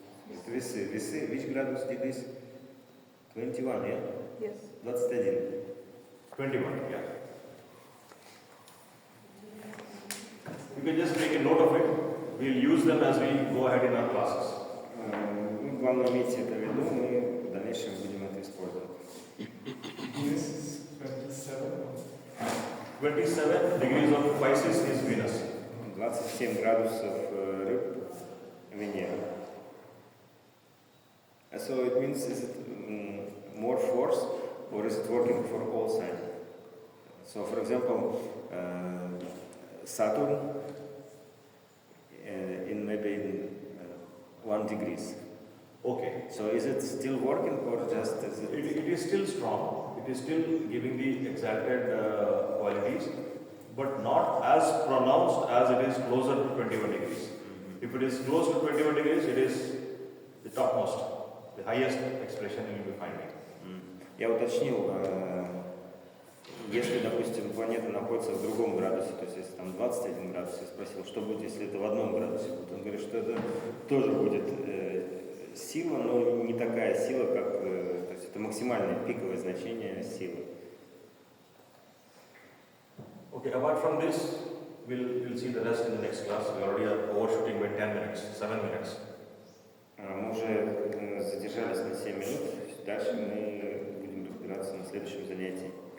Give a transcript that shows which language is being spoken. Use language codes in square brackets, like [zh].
[ru] это весы. [en] Which gradus degrees? 21, yeah? Yes. 21. 21, yeah. You can just make a note of it. We'll use them as we go ahead in our classes. [ru] Ну, главное иметь это в виду, мы в дальнейшем будем это использовать. [en] This is 27. 27 degrees of Pisces is Venus. [ru] 27 градусов рыб Венера. [en] So it means, is it more force or is it working for all signs? So for example, Saturn in maybe in 1 degrees. Okay. So is it still working or just is it? It is still strong. It is still giving the exalted qualities, but not as pronounced as it is closer to 21 degrees. If it is close to 21 degrees, it is the topmost, the highest expression you will be finding. [ru] Я уточнил, если, допустим, планета находится в другом градусе, то есть если там 21 градус, я спросил, что будет, если это в одном градусе будет. Он говорит, что это тоже будет сила, но не такая сила, как, то есть это максимальное пиковое значение силы. [en] Okay, apart from this, we'll see the rest in the next class. We already are overshooting by 10 minutes, 7 minutes. [ru] Мы уже задержались на 7 минут, дальше мы будем разбираться на следующем занятии.